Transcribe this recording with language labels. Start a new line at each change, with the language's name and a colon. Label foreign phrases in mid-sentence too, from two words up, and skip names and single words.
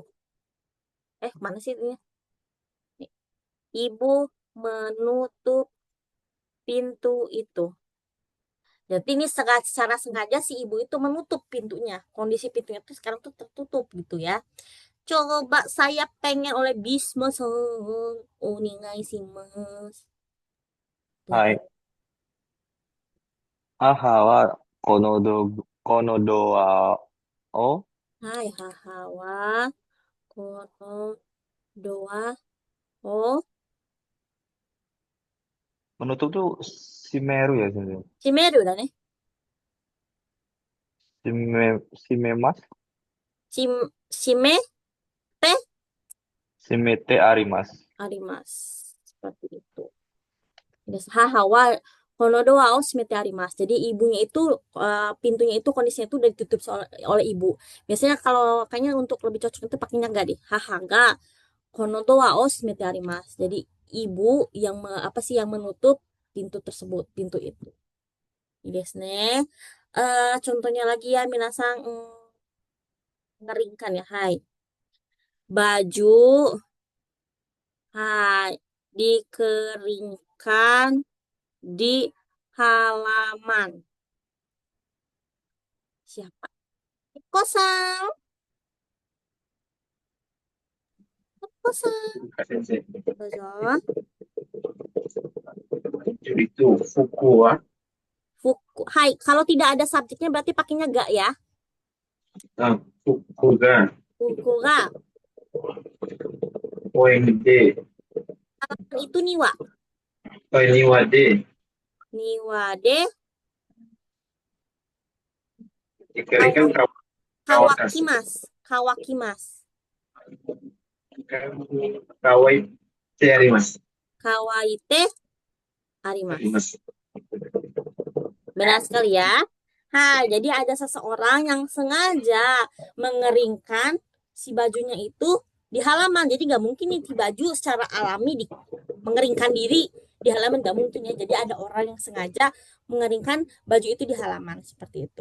Indonesian: Mana sih ini? Ibu menutup pintu itu. Jadi ini secara sengaja si ibu itu menutup pintunya. Kondisi pintunya tuh sekarang tuh tertutup gitu ya. Coba saya pengen oleh Bisma-san.
Japanese: お願いします. はい。母はこのドアをはい、母はこのドアを.
Indonesian: menutup tuh shimeru ya sensei.
Japanese: 閉めるだね. Shimemas, 閉めて閉めてあります. arimasu. Seperti itu. 母はこのドアを閉めてあります.
Indonesian: Jadi ibunya itu pintunya itu kondisinya itu udah ditutup oleh ibu. Biasanya kalau kayaknya untuk lebih cocok itu pakainya ga deh.
Japanese: 母がこのドアを閉めてあります.
Indonesian: Jadi ibu yang yang menutup pintu tersebut, pintu itu.
Japanese: Ini ですね.
Indonesian: Contohnya lagi ya minasang, ngeringkan ya.
Japanese: Hai.
Indonesian: Baju hai dikeringkan di halaman. Siapa? Kosan. Kosan.
Japanese: Sensei. Dozo.
Indonesian: Jadi itu
Japanese: 服は Fuku.
Indonesian: Hai, kalau tidak ada subjeknya berarti pakainya ga ya.
Japanese: 服が服が.
Indonesian: poin de Halaman itu niwa.
Japanese: poin 庭で庭で
Indonesian: dikeringkan
Japanese: 乾きます。乾きます. 乾いてあります. 乾いてあります.
Indonesian: Benar sekali ya. Jadi ada seseorang yang sengaja mengeringkan si bajunya itu di halaman. Jadi nggak mungkin nih di baju secara alami mengeringkan diri di halaman, nggak mungkin ya. Jadi ada orang yang sengaja mengeringkan baju itu di halaman seperti itu.